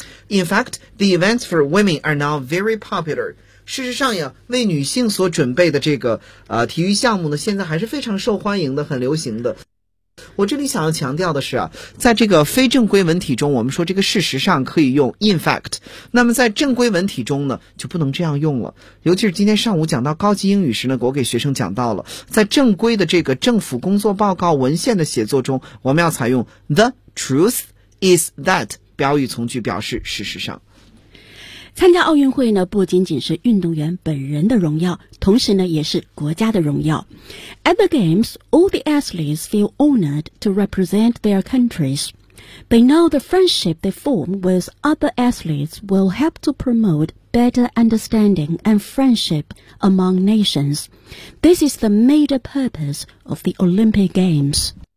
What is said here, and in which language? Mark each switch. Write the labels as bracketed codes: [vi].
[en] In fact, the events for women are now very popular. [zh] 事实上呀，为女性所准备的这个体育项目呢，现在还是非常受欢迎的，很流行的。我这里想要强调的是啊，在这个非正规文体中，我们说这个事实上可以用 in fact， 那么在正规文体中呢就不能这样用了。尤其是今天上午讲到高级英语时呢，我给学生讲到了，在正规的这个政府工作报告文献的写作中，我们要采用 [en] the truth is that [zh] 标语从句表示事实上。参加奥运会呢，不仅仅是运动员本人的荣耀，同时呢，也是国家的荣耀。 [en] At the Games, all the athletes feel honored to represent their countries. They know the friendship they form with other athletes will help to promote better understanding and friendship among nations. This is the major purpose of the Olympic Games.